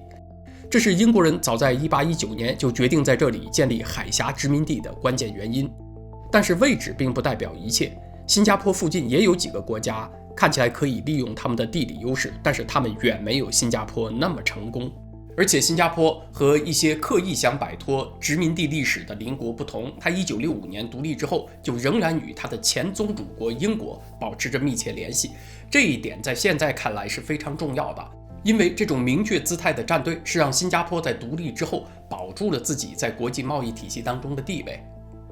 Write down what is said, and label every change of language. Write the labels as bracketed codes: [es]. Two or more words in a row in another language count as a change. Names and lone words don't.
[zh] 這是英國人早在1819年就決定在這裡建立海峽殖民地的關鍵原因。但是位置並不代表一切，新加坡附近也有幾個國家看起來可以利用他們的地理優勢，但是他們遠沒有新加坡那麼成功。而且新加坡和一些刻意想擺脫殖民地歷史的鄰國不同，它1965年獨立之後就仍然與它的前宗主國英國保持着密切聯繫，這一點在現在看來是非常重要的。因為這種明確姿態的站隊是讓新加坡在獨立之後保住了自己在國際貿易體系當中的地位。